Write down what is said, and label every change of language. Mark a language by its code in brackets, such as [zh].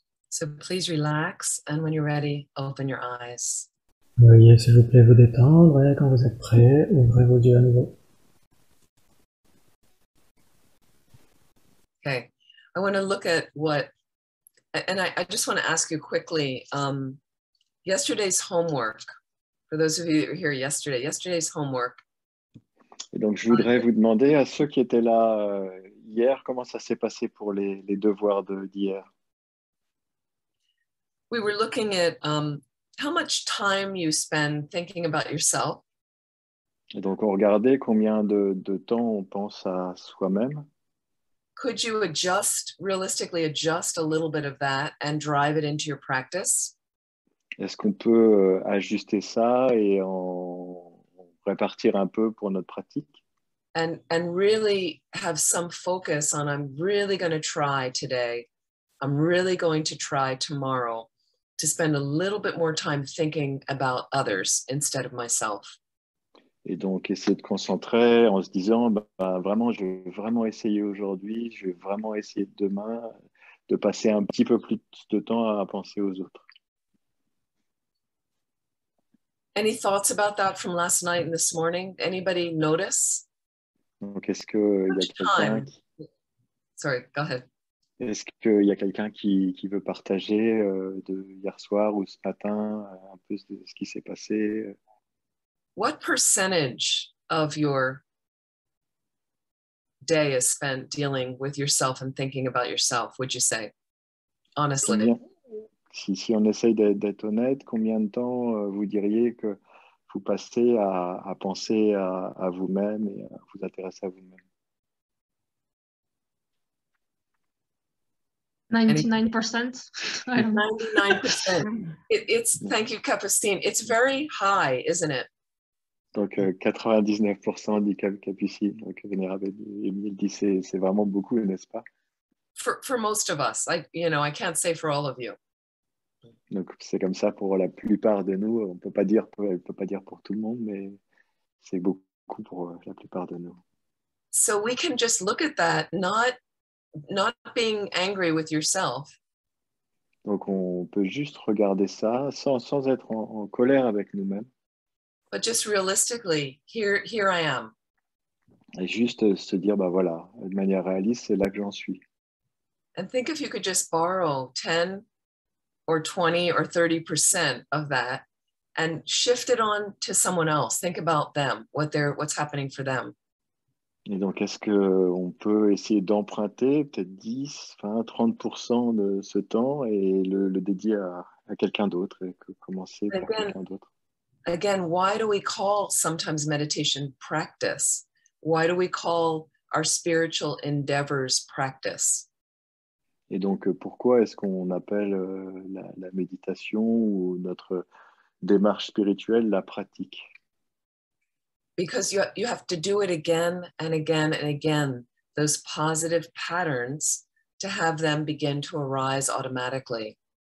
[en] So please relax, and when you're ready, open your eyes. [fr] Veuillez, s'il vous plaît, vous détendre et quand vous êtes prêt, ouvrez vos yeux à nouveau. [en] Okay, I want to look at what, and I just want to ask you quickly, yesterday's homework, for those of you that were here yesterday, yesterday's homework. [fr] Et donc, je voudrais vous demander à ceux qui étaient là hier, comment ça s'est passé pour les devoirs d'hier? [en] We were looking at how much time you spend thinking about yourself. [fr] Et donc, on regardait combien de temps on pense à soi-même. [en] Could you realistically adjust a little bit of that and drive it into your practice? [fr] Est-ce qu'on peut ajuster ça et en répartir un peu pour notre pratique? [en] And really have some focus on, I'm really going to try today. I'm really going to try tomorrow to spend a little bit more time thinking about others instead of myself. [fr] Et donc, essayer de concentrer en se disant, vraiment, je vais vraiment essayer aujourd'hui, je vais vraiment essayer demain de passer un petit peu plus de temps à penser aux autres. [en] Any thoughts about that from last night and this morning? Anybody notice? [fr] Donc, est-ce qu'il y a quelqu'un [en] Sorry, go ahead. [fr] Est-ce qu'il y a quelqu'un qui veut partager de hier soir ou ce matin un peu de ce qui s'est passé? [en] What percentage of your day is spent dealing with yourself and thinking about yourself, would you say? Honestly. [fr] Si on essaye d'être honnête, combien de temps vous diriez que vous passez à penser à vous-même et à vous intéresser à vous-même? 99%. [en] 99%. Thank you, Capucine. It's very high, isn't it? [fr] Donc 99% dit Capucine. Donc Vénérable Amy dit c'est vraiment beaucoup, n'est-ce pas? [en] For most of us, I can't say for all of you. [fr] Donc c'est comme ça pour la plupart de nous. On peut pas dire pour tout le monde, mais c'est beaucoup pour la plupart de nous. [en] So we can just look at that, not being angry with yourself. [fr] Donc on peut juste regarder ça sans être en colère avec nous-mêmes. [en] But just realistically, here I am. [fr] Et juste se dire, voilà, de manière réaliste, c'est là que j'en suis. [en] And think if you could just borrow 10 or 20 or 30% of that and shift it on to someone else. Think about them, what's happening for them. [fr] Et donc, est-ce qu'on peut essayer d'emprunter peut-être 10, 20, 30% de ce temps et le dédier à quelqu'un d'autre et commencer par quelqu'un d'autre? [en] Again, why do we call sometimes meditation practice? Why do we call our spiritual endeavors practice? [fr] Et donc, pourquoi est-ce qu'on appelle la méditation ou notre démarche spirituelle la pratique? [en] Because you have to do it again and again and again, those positive patterns, to have them begin to arise automatically.